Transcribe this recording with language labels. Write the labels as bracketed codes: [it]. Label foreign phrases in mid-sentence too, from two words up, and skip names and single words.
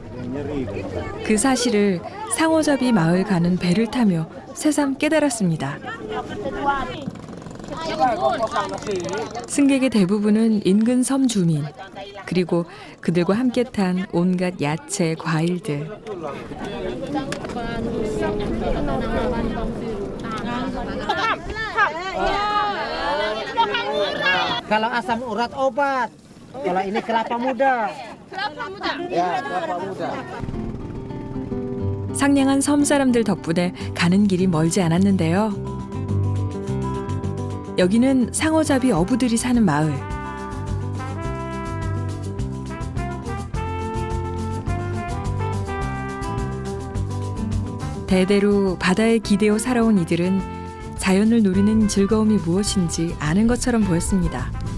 [ko] 그 사실을 상어잡이 마을 가는 배를 타며 새삼 깨달았습니다. 승객의 대부분은 인근 섬 주민, 그리고 그들과 함께 탄 온갖 야채, 과일들. [id] Kalau asam urat obat. Kalau ini kelapa muda. kelapa muda. Ya, kelapa muda. [ko] 상냥한 섬 사람들 덕분에 가는 길이 멀지 않았는데요. 여기는 상어잡이 어부들이 사는 마을. 대대로 바다에 기대어 살아온 이들은 자연을 누리는 즐거움이 무엇인지 아는 것처럼 보였습니다.